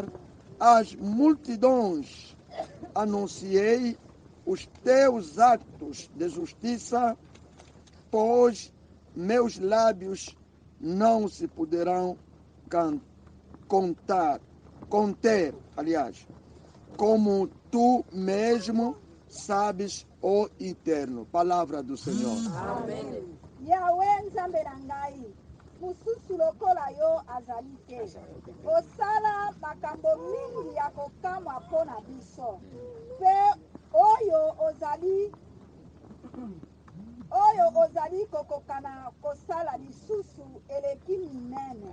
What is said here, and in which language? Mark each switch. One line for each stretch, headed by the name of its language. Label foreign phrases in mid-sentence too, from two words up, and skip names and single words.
Portuguese: As multidões anunciei os teus atos de justiça, pois meus lábios não se poderão conter, como tu mesmo sabes, ó Eterno. Palavra do Senhor. Amém.
Lingala: Yahweh nzambe na ngai, mususu lokola yo azali te. Osala makambo mingi ya kokamwa mpo na biso. Mpe oyo ozali kokokana kosala lisusu eleki minene.